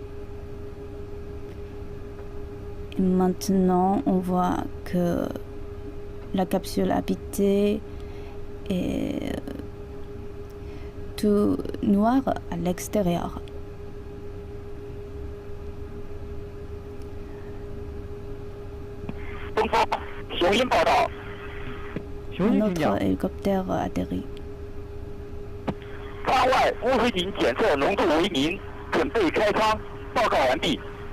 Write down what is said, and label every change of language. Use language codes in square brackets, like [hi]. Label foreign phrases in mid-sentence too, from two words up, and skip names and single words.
[fr] Et maintenant, on voit que la capsule habitée est tout noir à l'extérieur. Notre hélicoptère atterrit. [zh] 舱外污水井检测浓度为0，准备开舱，报告完毕。